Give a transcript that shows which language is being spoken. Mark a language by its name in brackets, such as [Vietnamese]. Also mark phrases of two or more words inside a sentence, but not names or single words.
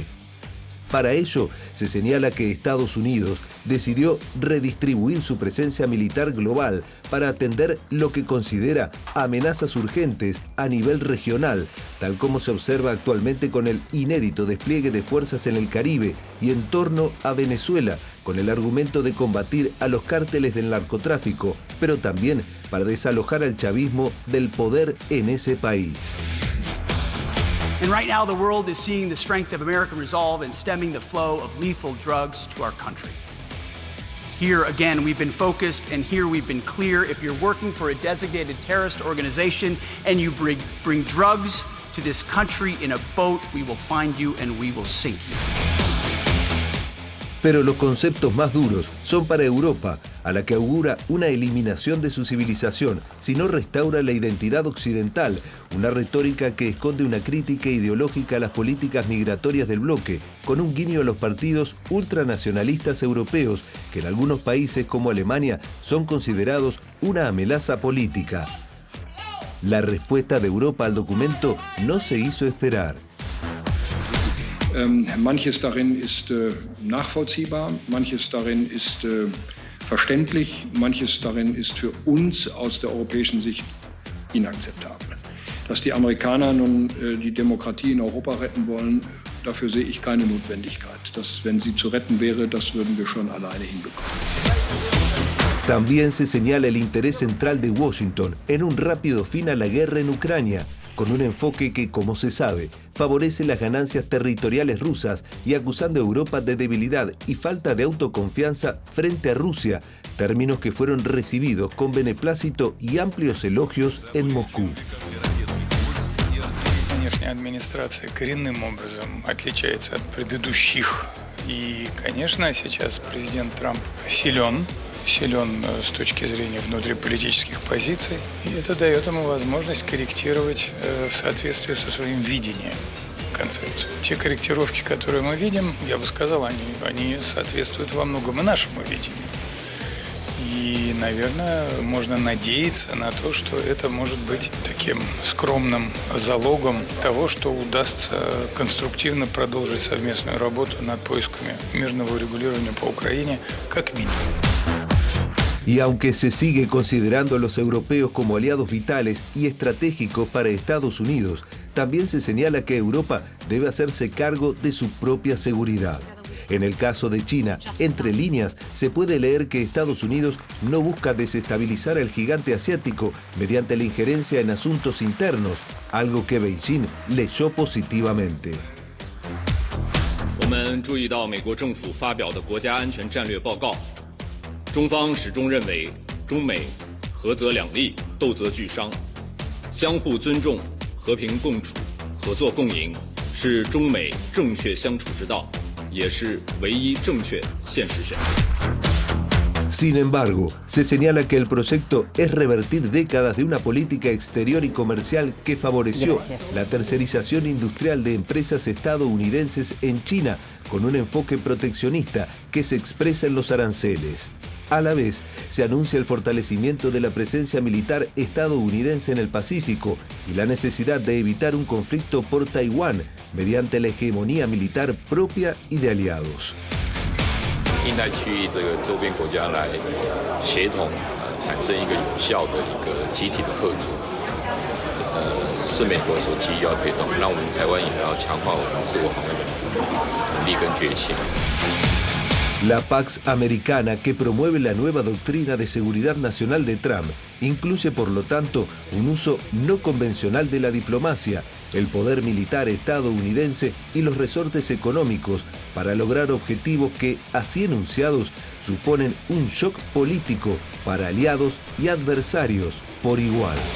[Spanish] Para ello, se señala que Estados Unidos decidió redistribuir su presencia militar global para atender lo que considera amenazas urgentes a nivel regional, tal como se observa actualmente con el inédito despliegue de fuerzas en el Caribe y en torno a Venezuela, con el argumento de combatir a los cárteles del narcotráfico, pero también para desalojar al chavismo del poder en ese país. [English] And right now, the world is seeing the strength of American resolve in stemming the flow of lethal drugs to our country. Here again, we've been focused, and here we've been clear. If you're working for a designated terrorist organization and you bring drugs to this country in a boat, we will find you and we will sink you. [Spanish] Pero los conceptos más duros son para Europa, a la que augura una eliminación de su civilización si no restaura la identidad occidental, una retórica que esconde una crítica ideológica a las políticas migratorias del bloque, con un guiño a los partidos ultranacionalistas europeos, que en algunos países como Alemania son considerados una amenaza política. La respuesta de Europa al documento no se hizo esperar. [German] Manches darin ist nachvollziehbar, manches darin ist verständlich, manches darin ist für uns aus der europäischen Sicht inakzeptabel. Dass die Amerikaner nun die Demokratie in Europa retten wollen, dafür sehe ich keine Notwendigkeit. Das, wenn sie zu retten wäre, das würden wir schon alleine hinbekommen. [Spanish] También se señala el interés central de Washington en un rápido fin a la guerra en Ucrania, con un enfoque que, como se sabe, favorece las ganancias territoriales rusas y acusando a Europa de debilidad y falta de autoconfianza frente a Rusia, términos que fueron recibidos con beneplácito y amplios elogios en Moscú. [Russian] Нынешняя администрация коренным образом отличается от предыдущих. И, конечно, сейчас президент Трамп силен с точки зрения внутриполитических позиций, и это дает ему возможность корректировать в соответствии со своим видением концепцию. Те корректировки, которые мы видим, я бы сказал, они соответствуют во многом и нашему видению. И, наверное, можно надеяться на то, что это может быть таким скромным залогом того, что удастся конструктивно продолжить совместную работу над поисками мирного урегулирования по Украине, как минимум. [Spanish] Y aunque se sigue considerando a los europeos como aliados vitales y estratégicos para Estados Unidos, también se señala que Europa debe hacerse cargo de su propia seguridad. En el caso de China, entre líneas, se puede leer que Estados Unidos no busca desestabilizar al gigante asiático mediante la injerencia en asuntos internos, algo que Beijing leyó positivamente. [Chinese] 我们注意到美国政府发表的国家安全战略报告，中方始终认为中美合则两利，斗则俱伤，相互尊重、和平共处、合作共赢是中美正确相处之道，也是唯一正确现实选择。 [Spanish] Sin embargo, se señala que el proyecto es revertir décadas de una política exterior y comercial que favoreció la tercerización industrial de empresas estadounidenses en China, con un enfoque proteccionista que se expresa en los aranceles. A la vez, se anuncia el fortalecimiento de la presencia militar estadounidense en el Pacífico y la necesidad de evitar un conflicto por Taiwán mediante la hegemonía militar propia y de aliados. [Chinese] 印太区域这个周边国家来协同产生一个有效的一个集体的合作，是美国所急于要推动，那我们台湾也要强化我们自我防卫的能力跟决心。 [Spanish] La Pax Americana, que promueve la nueva doctrina de seguridad nacional de Trump, incluye por lo tanto un uso no convencional de la diplomacia, el poder militar estadounidense y los resortes económicos para lograr objetivos que, así enunciados, suponen un shock político para aliados y adversarios por igual.